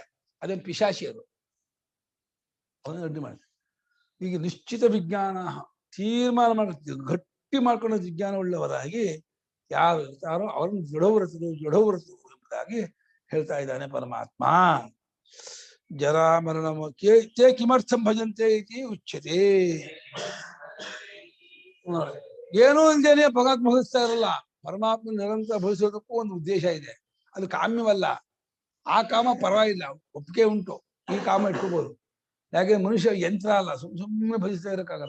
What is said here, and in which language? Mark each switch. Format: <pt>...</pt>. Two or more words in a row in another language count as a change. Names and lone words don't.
<kn>ಅದೇನು ಪಿಶಾಚಿ ಅದು, ಅವನ್ನ ಅಡ್ಡಿ ಮಾಡುತ್ತೆ. ಈಗ ನಿಶ್ಚಿತ ವಿಜ್ಞಾನ ತೀರ್ಮಾನ ಮಾಡುತ್ತೆ, ಗಟ್ಟಿ ಮಾಡ್ಕೊಳ್ಳೋ ವಿಜ್ಞಾನ ಉಳ್ಳವರಾಗಿ ಯಾರು ಇರ್ತಾರೋ ಅವ್ರನ್ನ ಜಡವ್ರತರು ಎಂಬುದಾಗಿ ಹೇಳ್ತಾ ಇದ್ದಾನೆ ಪರಮಾತ್ಮ.</kn> <sa>ಜರಾ ಮರಣ ತೇ ಕಿಮರ್ಥಂ ಭಜಂತೆ ಇತಿ ಉಚ್ಯತೆ.</sa> <kn>ಏನೂ ಇಲ್ದೇನೆ ಪರಮಾತ್ಮ ಭಜಿಸ್ತಾ ಇರಲ್ಲ. ಪರಮಾತ್ಮ ನಿರಂತರ ಭಜಿಸೋದಕ್ಕೂ ಒಂದು ಉದ್ದೇಶ ಇದೆ. ಅದು ಕಾಮ್ಯವಲ್ಲ. ಆ ಕಾಮ ಪರವಾಗಿಲ್ಲ, ಒಪ್ಪಿಗೆ ಉಂಟು. ಈ ಕಾಮ ಇಟ್ಕೋಬಹುದು. ಯಾಕೆ ಮನುಷ್ಯ ಯಂತ್ರ ಅಲ್ಲ, ಸುಮ್ಮನೆ ಭಜಿಸ್ತಾ ಇರಕ್ಕಾಗಲ್ಲ.</kn>